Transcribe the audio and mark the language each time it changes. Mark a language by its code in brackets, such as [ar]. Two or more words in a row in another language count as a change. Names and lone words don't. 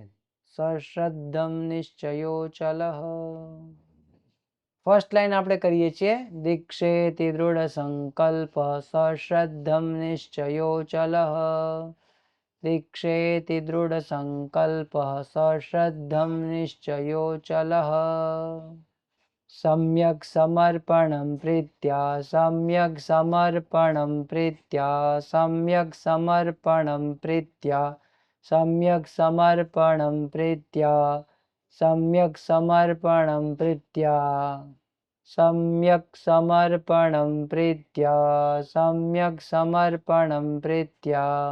[sa] સશ્રદ્ધમ નિશ્ચયોચલ. [en] first line [gu] આપણે કરીએ છીએ. [sa] દીક્ષેતિ દૃઢ સંકલ્પ સશ્રદ્ધમ નિશ્ચયોચલ, દીક્ષેતિ દૃઢ સંકલ્પ સશ્રદ્ધમ નિશ્ચયોચલ. सम्यक् समर्पणं प्रीत्या, सम्यक् समर्पणं प्रीत्या, सम्यक् समर्पणं प्रीत्या, सम्यक् समर्पणं प्रीत्या, सम्यक् समर्पणं प्रीत्या, सम्यक् समर्पणं प्रीत्या, सम्यक् समर्पणं प्रीत्या.